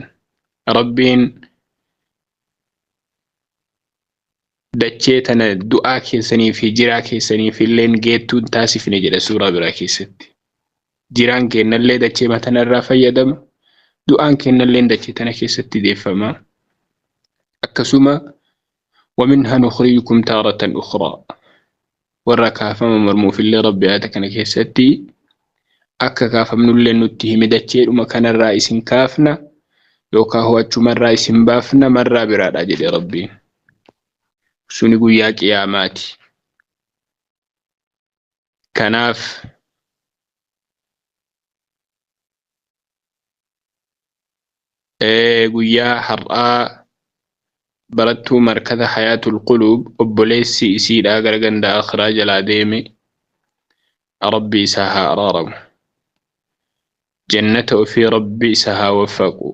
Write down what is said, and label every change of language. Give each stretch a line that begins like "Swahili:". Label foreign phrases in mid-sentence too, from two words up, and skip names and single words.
Oromo: Rabbiin dachee tana du'aa keessanii fi jiraa keessaniif illeen geettuun taasifne jedha suuraa biraa keessatti. Jiraan kennallee dachee matanarraa fayyadama, du'aan kennallee dachee tana keessatti deeffama.
Arabic: Akkasuma ومنها نخرجكم تارة أخرى.
Oromo: warra kaafama marmuufillee rabbi ayata kana keessatti akka kaafamnullee nutti hime dacheedhuma kanarraa isin kaafna yookaan ho'achumarraa isin baafna marraa biraadha jedhe rabbiin. Suni guyyaa qiyaamaati. Kanaaf guyyaa har'aa barattuu markaza Hayaatul Quluub obboleessi isiidhaa gara ganda akhiraa jalaa deeme, rabbi isaa haa araaramu, jannata ofii rabbi isaa haa waffaqu.